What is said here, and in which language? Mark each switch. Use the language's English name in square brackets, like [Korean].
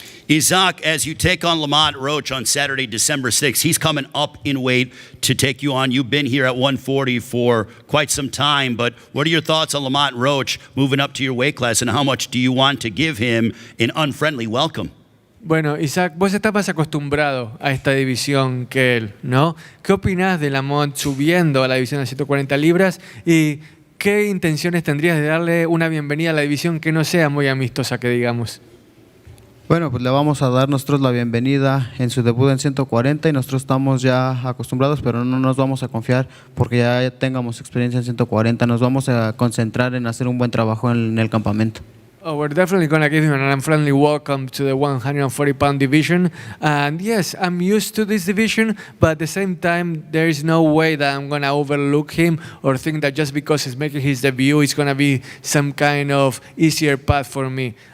[English] Isaac, as you take on Lamont Roach on Saturday, December 6th, he's coming up in weight to take you on. You've been here at 140 for quite some time, but what are your thoughts on Lamont Roach moving up to your weight class, and how much do you want to give him an unfriendly welcome? [Spanish] Bueno, Isaac, vos estás más acostumbrado a esta división que él, ¿no? ¿Qué opinás de Lamont subiendo a la división de 140 libras y qué intenciones tendrías de darle una bienvenida a la división que no sea muy amistosa, que digamos? Bueno, pues le vamos a dar nosotros la bienvenida en su debut en 140 y nosotros estamos ya acostumbrados, pero no nos vamos a confiar porque ya tengamos experiencia en 140. Nos vamos a concentrar en hacer un buen trabajo en el campamento. [English] Oh, we're definitely going to give him an unfriendly welcome to the 140-pound division. And yes, I'm used to this division, but at the same time, there is no way that I'm going to overlook him or think that just because he's making his debut, it's going to be some kind of easier path for me.